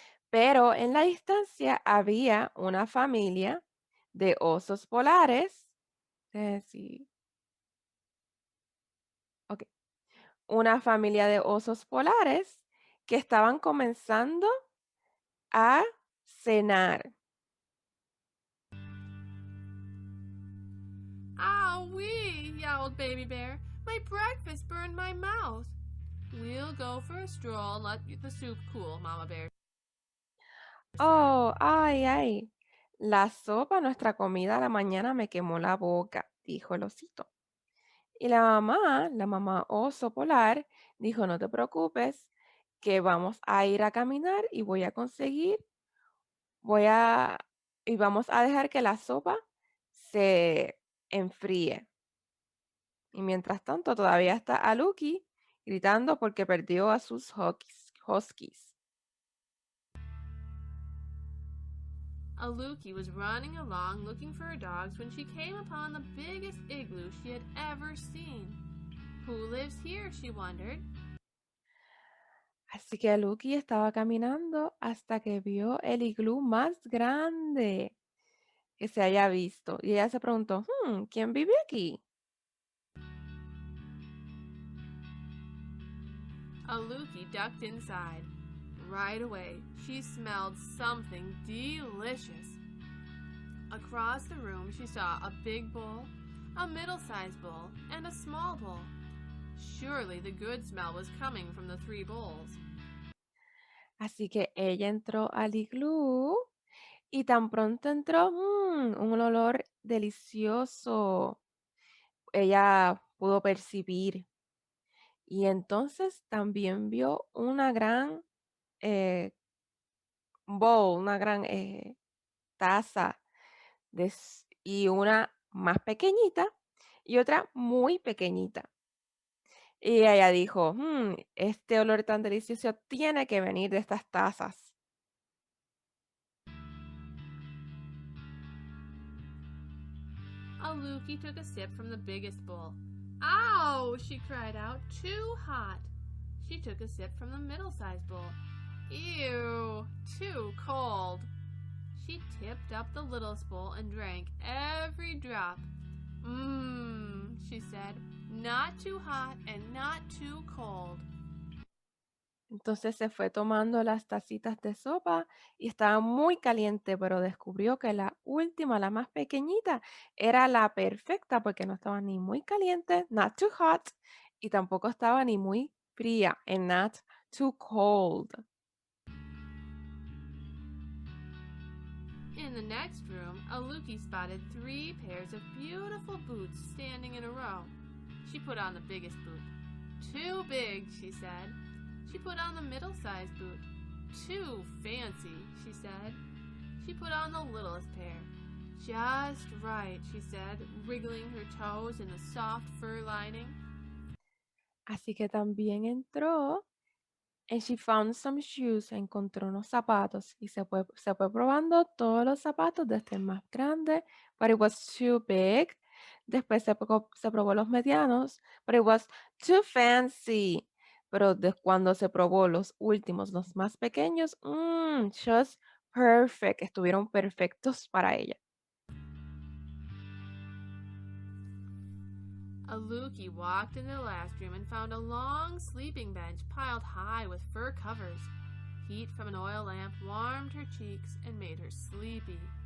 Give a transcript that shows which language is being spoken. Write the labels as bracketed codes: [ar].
[es] Pero en la distancia había una familia de osos polares. Sí. Ok. Una familia de osos polares que estaban comenzando a cenar. [en] Owie! Yowled Baby Bear. My breakfast burned my mouth. We'll go for a stroll and let the soup cool, Mama Bear said. Oh, ay, ay. [es] La sopa, nuestra comida a la mañana me quemó la boca, dijo el osito. Y la mamá oso polar, dijo, no te preocupes, que vamos a ir a caminar y voy a, y vamos a dejar que la sopa se enfríe. Y mientras tanto, todavía está Aluki gritando porque perdió a sus huskies. [en] Aluki was running along looking for her dogs when she came upon the biggest igloo she had ever seen. Who lives here? She wondered. [es] Así que Aluki estaba caminando hasta que vio el iglú más grande que se haya visto. Y ella se preguntó, ¿quién vive aquí? [en] Aluki ducked inside. Right away, she smelled something delicious. Across the room, she saw a big bowl, a middle-sized bowl, and a small bowl. Surely the good smell was coming from the three bowls. [es] Así que ella entró al iglú y tan pronto entró, un olor delicioso. Ella pudo percibir. Y entonces también vio una gran eh, bowl, una gran taza y una más pequeñita y otra muy pequeñita. Y ella dijo, este olor tan delicioso tiene que venir de estas tazas. [en] Aluki took a sip from the biggest bowl. Ow! She cried out. Too hot. She took a sip from the middle-sized bowl. Ew! Too cold. She tipped up the littlest bowl and drank every drop. Mmm, she said. Not too hot and not too cold. [es] Entonces se fue tomando las tacitas de sopa y estaba muy caliente, pero descubrió que la última, la más pequeñita, era la perfecta porque no estaba ni muy caliente, [en] not too hot, [es] y tampoco estaba ni muy fría, [en] and not too cold. In the next room, Aluki spotted 3 pairs of beautiful boots standing in a row. She put on the biggest boot. Too big, she said. She put on the middle-sized boot. Too fancy, she said. She put on the littlest pair. Just right, she said, wriggling her toes in the soft fur lining. [es] Así que también entró. [en] And she found some shoes. [es] Encontró unos zapatos y se fue probando todos los zapatos desde el más grande, [en] but it was too big. [es] Después se probó los medianos, [en] but it was too fancy. [es] Pero cuando se probó los últimos, los más pequeños, [en] just perfect. [es] Estuvieron perfectos para ella. [en] Aluki walked into the last room and found a long sleeping bench piled high with fur covers. Heat from an oil lamp warmed her cheeks and made her sleepy.